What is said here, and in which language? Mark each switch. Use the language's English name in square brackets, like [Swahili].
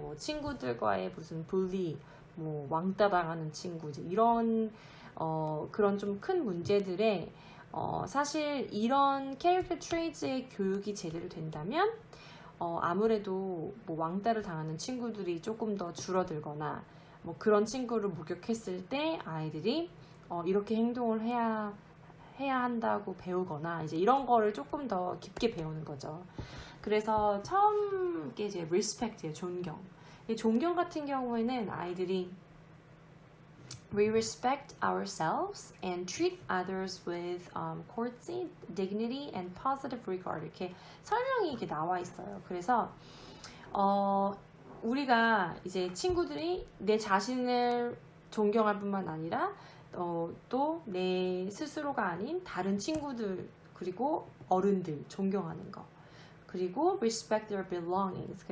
[Korean] 뭐 친구들과의 무슨 분리, 뭐 왕따 당하는 친구, 이제 이런 그런 좀 큰 문제들에 사실 이런 캐릭터 트레이트의 교육이 제대로 된다면 아무래도 뭐 왕따를 당하는 친구들이 조금 더 줄어들거나, 뭐 그런 친구를 목격했을 때 아이들이 이렇게 행동을 해야 한다고 배우거나 이제 이런 거를 조금 더 깊게 배우는 거죠. 그래서 처음 게 이제 respect예요. 존경. 이 존경 같은 경우에는 아이들이 [English] We respect ourselves and treat others with courtesy, dignity, and positive regard. [Korean] 이렇게 설명이 이렇게 나와 있어요. 그래서 우리가 이제 친구들이 내 자신을 존경할 뿐만 아니라 또 내 스스로가 아닌 다른 친구들, 그리고 어른들 존경하는 거, 그리고 [English] respect their belongings.